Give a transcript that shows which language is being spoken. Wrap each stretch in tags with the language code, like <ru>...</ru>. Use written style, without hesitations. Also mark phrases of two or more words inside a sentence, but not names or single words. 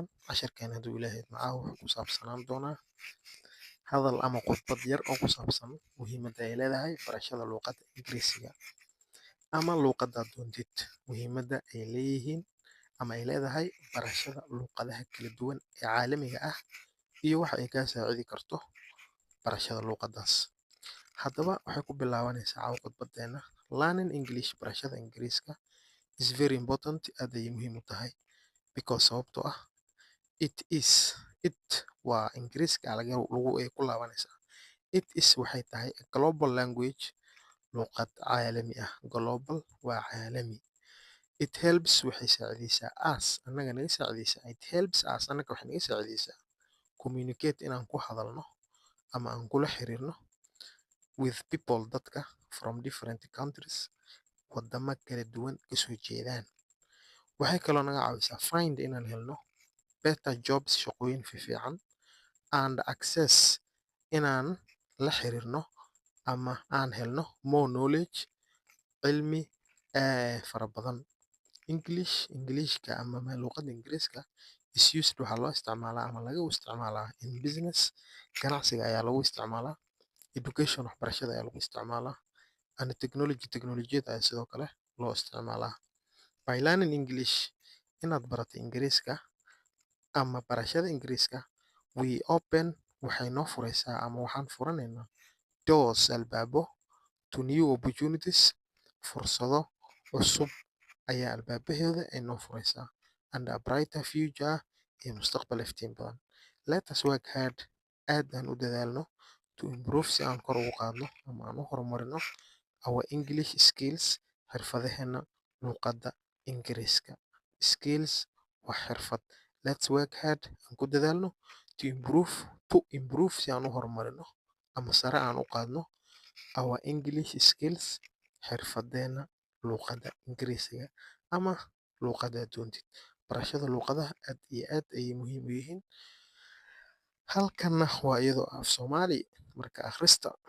<so>Casharkan hadduu Ilaahay idmo caawa wuxuu ku saabsanaan doonaa hadal ama khudbad yar oo ku saabsan muhiimadda ay leedahay barashada luqadda Ingiriisiga ama luqadda doontid. Muhiimadda ay leeyihiin ama ay leedahay barashada luqadaha kala duwan ee caalamiga ah iyo waxa ay kaa saacidi karto barashada luqaddaas. Haddaba waxay ku bilaabanaysaa caawa khudbadeena</so> <en>Learning English</en> <so>barashada Ingiriiska</so> <en>is very important</en> <so>aad ayay muhiim u tahay because sababtoo ah it waa Ingiriiska lagu ay ku laabanaysaa.</so> <en>It is</en> <so>waxay tahay</so> <en>a global language</en> <so>luqad caalami ah. Global waa caalami.</so> <en>It helps</en> <so>waxay saacidaysaa us annaga naga saacidaysaa.</so> <en>It helps us</en> <so>annaga waxay naga saacidaysaa communicate inaan ku hadalno ama aan kula xiriirno</so> <en>with people</en> <so>dadka</so> <en>from different countries</en> <so>wadamo kala duwan kasoo jeedaan. Waxay kaloo naga caawisaa find inaan helno</so> <en>better jobs</en> <so>shaqooyin fiican</so> <en>and access</en> <so>inaan la xiriirno ama aan helno</so> <en>more knowledge</en> <so>cilmi fara badan. Englishka ama luqadda Ingiriiska</so> <en>is used</en> <so>waxaa loo isticmaalaa ama laga isticmaalaa</so> <en>in business</en> <so>ganacsiga ayaa lagu isticmaalaa, education waxbarashada ayaa lagu isticmaalaa,</so> <en>and technology</en> <so>teknolojiyada ayaa sidoo kale loo isticmaalaa.</so> <en>By learning English</en> <so>inaad barato Ingiriiska ama barashada Ingiriiska</so> <en>we open</en> <so>waxay noo furaysaa ama waxaan furanaynaa doors albaabo</so> <en>to new opportunities</en> <so>fursado cusub ayaa albaabaheeda ay noo furaysaa</so> <en>and a brighter future</en> <so>iyo mustaqbal iftiin badan.</so> <en>Let us work hard</en> <so>aad aan u dadaalno</so> <en>to improve</en> <so>si aan kor ugu qaadno ama aan u horumarino</so> <en>our English skills</en> <so>xirfadaheena luqadda Ingiriiska. Skills waa xirfad.</so> <en>Let's work hard</en> <so>aan ku dadaalno</so> <en>to improve</en> <so>si aan u horumarino ama sare aan u qaadno</so> <en>our English skills</en> <so>xirfadeena luqadda Ingiriisiga ama luqadda doontid. Barashada luqadaha aad iyo aad ayay muhiim u yihiin. Halkanna waa iyadoo af Soomaali marka akhrista</so>